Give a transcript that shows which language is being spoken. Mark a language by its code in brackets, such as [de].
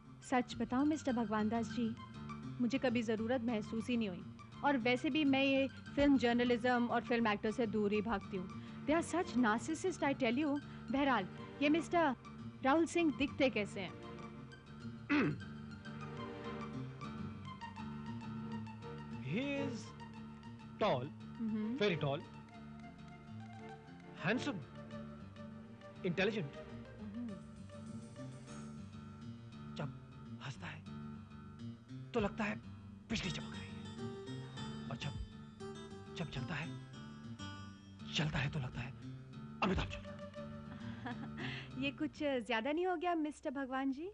[hi] सच बताऊं मिस्टर भगवान दास जी, मुझे कभी ज़रूरत महसूस ही नहीं हुई, और वैसे भी मैं ये फिल्म जर्नलिज्म और फिल्म एक्टर से दूर ही भागती हूँ. [en] They are such narcissist, I tell you. [hi] बहरहाल ये मिस्टर राहुल सिंह दिखते कैसे हैं? [en] He is tall, very tall, handsome, intelligent. [hi] जब हंसता है तो लगता है बिजली चमक रही है, और जब चलता है तो लगता है अमिताभ चल रहा है. ये कुछ ज्यादा नहीं हो गया मिस्टर भगवान जी?